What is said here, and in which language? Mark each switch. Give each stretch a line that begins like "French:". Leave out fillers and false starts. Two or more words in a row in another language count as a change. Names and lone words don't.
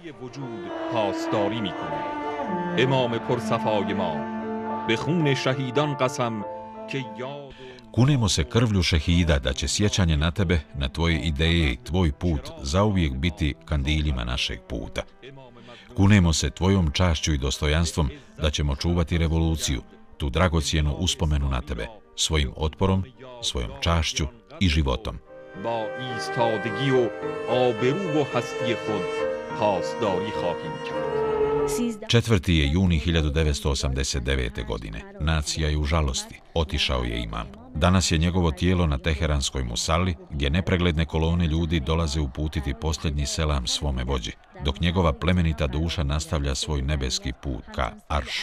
Bosnian: Kunemo se krvlju šehida da će sjećanje na tebe, na tvoje ideje i tvoj put zauvijek biti kandiljima našeg puta. Kunemo se tvojom čašću i dostojanstvom da ćemo čuvati revoluciju, tu dragocjenu uspomenu na tebe, svojim otporom, svojom čašću i životom.
Persian: با ایستادگی و آبرو و هستی خود پاسداری خواهیم کرد.
Bosnian: 4. je juni 1989. godine. Nacija je u žalosti. Otišao je imam. Danas je njegovo tijelo na teheranskoj musalli, gdje nepregledne kolone ljudi dolaze uputiti posljednji selam svome vođi, dok njegova plemenita duša nastavlja svoj nebeski put ka Aršu.